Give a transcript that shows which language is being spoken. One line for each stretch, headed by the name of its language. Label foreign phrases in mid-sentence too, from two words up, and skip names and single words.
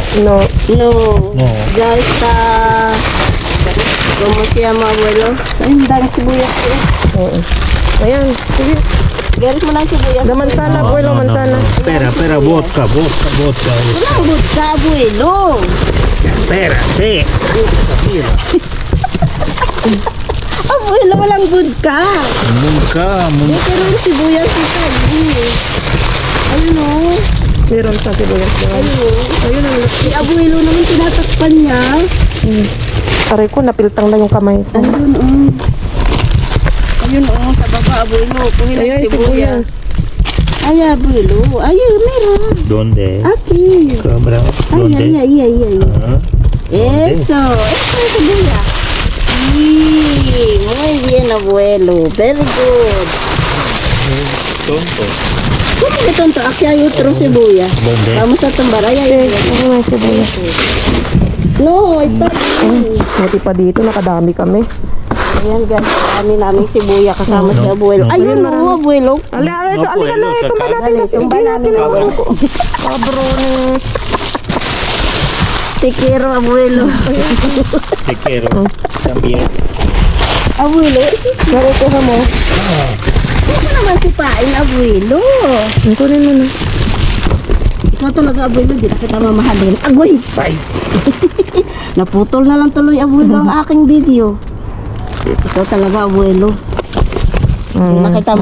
Spanish: No. No. No. Ya está. ¿Cómo se llama, abuelo?
Filipino: Ay, ang dami sibuyas ko. Ayan, sige. Garis mo lang sibuyas.
Spanish: Da manzana, abuelo, manzana. Espera, vodka.
Filipino: Walang budka, abuelo.
Spanish: Espérate. Abuelo,
Filipino: walang budka.
Spanish: Nunca.
Filipino: Pero yung sibuyas ko sabi. Ayun o. Meron sa sibuyas doon. Ayun o. Si abuelo naman tinatakpan niya. Aray ko, napiltang na yung kamay ko. Ayun o. Ayun o, sa baba, abuelo. Kuhin Ayan, ang sibuyas. Ay, abuelo. Ayun, meron.
Spanish: ¿Dónde? Aquí. Cabra. Ay. Eso es sibuyas. Sí, muy bien, abuelo.
English: Very good.
Spanish: Tonto. ¿Cómo que tonto? Aquí hay otro cebolla. ¿Dónde? Vamos a tumbar. Ay.
Filipino: Ano may sibuyas?
Spanish: No, está bien.
Filipino: Buti pa dito, nakadami kami. Ayan, guys. Kami namin sibuya kasama si abuelo. Ayun o, abuelo. Alika na,
Spanish: puedo
Filipino: tumba
Spanish: sacar.
Filipino: natin kasi Tumba hindi namin, natin abuelo.
Spanish: Cabrones. Te quiero, abuelo. Te quiero. También. Abuelo,
Filipino: Nakukuha mo. huwag mo naman sipain, abuelo. Kunin mo na. Ikaw talaga, abuelo, di na kita mamahalin. Agoy! Bye. Naputol na lang tuloy, abuelo, ang aking video. Ikaw talaga, abuelo. Di na kita